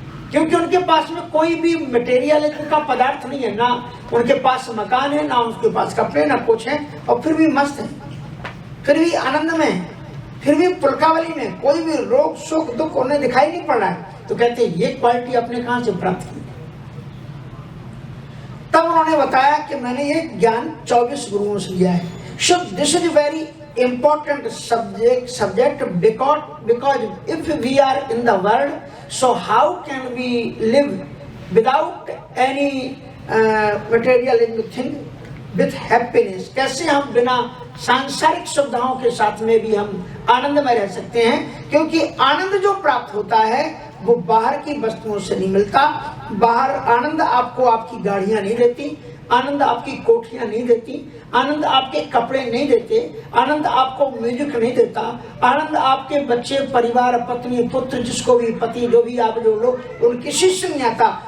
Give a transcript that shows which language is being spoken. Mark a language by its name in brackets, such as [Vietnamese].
[Hindi] क्योंकि उनके पास में कोई भी मटेरियल का पदार्थ नहीं है, ना उनके पास मकान है, ना उनके पास कपड़े, ना कुछ है, और फिर भी मस्त है, फिर भी आनंद में, फिर भी पुलकावली में, कोई भी रोग सुख दुख उन्हें दिखाई नहीं पड़ रहा है। तो कहते हैं ये क्वालिटी आपने कहाँ से प्राप्त की? तब उन्होंने बताया कि मैंने ये ज्ञान 24 गुरुओं से लिया है। [English] So this is a very important subject because if we are in the world, so how can we live without any materialistic thing with happiness? [Hindi] कैसे हम बिना सांसारिक सुविधाओं के साथ में भी हम आनंद में रह सकते हैं? क्योंकि आनंद जो प्राप्त होता है वो बाहर की वस्तुओं से नहीं मिलता। बाहर आनंद आपको आपकी गाड़ियां नहीं देती, आनंद आपकी कोठियां नहीं देती, आनंद आपके कपड़े नहीं देते, आनंद आपको म्यूजिक नहीं देता, आनंद आपके बच्चे, परिवार, पत्नी, पुत्र, जिसको भी पति, जो भी आप जो लोग, उन किसी से नहीं आता।